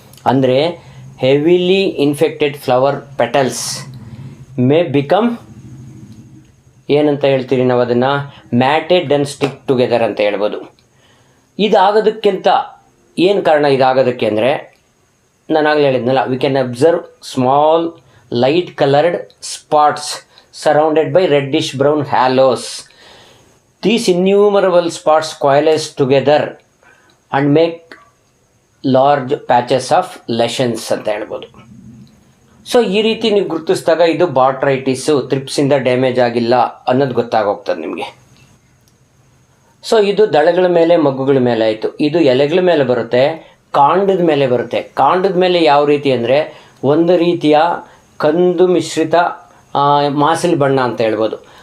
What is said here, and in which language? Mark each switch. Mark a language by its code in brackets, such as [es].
[en] ಅಂದರೆ heavily infected flower petals may become [kn] ಏನಂತ ಹೇಳ್ತೀರಿ ನಾವು ಅದನ್ನು, [en] matted and stick together [kn] ಅಂತ ಹೇಳ್ಬೋದು. ಇದಾಗೋದಕ್ಕಿಂತ ಏನು ಕಾರಣ ಇದಾಗೋದಕ್ಕೆ ಅಂದರೆ, ನಾನು ಆಗಲೇ ಹೇಳಿದ್ನಲ್ಲ, [en] We can observe small light coloured spots surrounded by reddish brown haloes. These innumerable spots coalesce together and make large patches of lesions [kn] ಅಂತ ಹೇಳ್ಬೋದು. ಸೊ ಈ ರೀತಿ ನೀವು ಗುರುತಿಸಿದಾಗ ಇದು ಬಾಟ್ರೈಟಿಸು, ತ್ರಿಪ್ಸಿಂದ ಡ್ಯಾಮೇಜ್ ಆಗಿಲ್ಲ ಅನ್ನೋದು ಗೊತ್ತಾಗೋಗ್ತದೆ ನಿಮಗೆ. ಸೊ ಇದು ದಳಗಳ ಮೇಲೆ ಮಗ್ಗುಗಳ ಮೇಲೆ ಆಯಿತು. ಇದು ಎಲೆಗಳ ಮೇಲೆ ಬರುತ್ತೆ, ಕಾಂಡದ ಮೇಲೆ ಬರುತ್ತೆ. ಕಾಂಡದ ಮೇಲೆ ಯಾವ ರೀತಿ ಅಂದರೆ, ಒಂದು ರೀತಿಯ ಕಂದು ಮಿಶ್ರಿತ ಮಾಸಲ್ ಬಣ್ಣ ಅಂತ ಹೇಳ್ಬೋದು.